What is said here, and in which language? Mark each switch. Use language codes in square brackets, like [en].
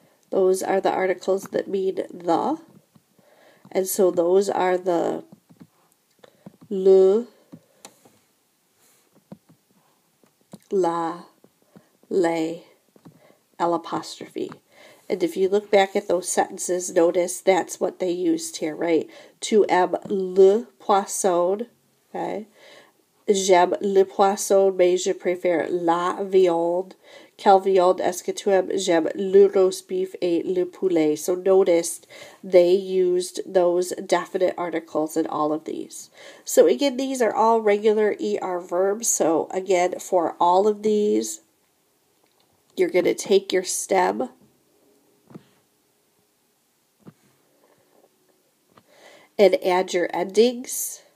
[en] Those are the articles that mean the, and so those are the le, la, les, l'apostrophe. And if you look back at those sentences, notice that's what they used here, right? [fr] Tu aimes le poisson, okay? J'aime le poisson, mais je préfère la viande. Quelle viande est-ce que tu aimes? J'aime le roast beef et le poulet. [en] So notice they used those definite articles in all of these. So again, these are all regular ER verbs. So again, for all of these, you're going to take your stem and add your endings.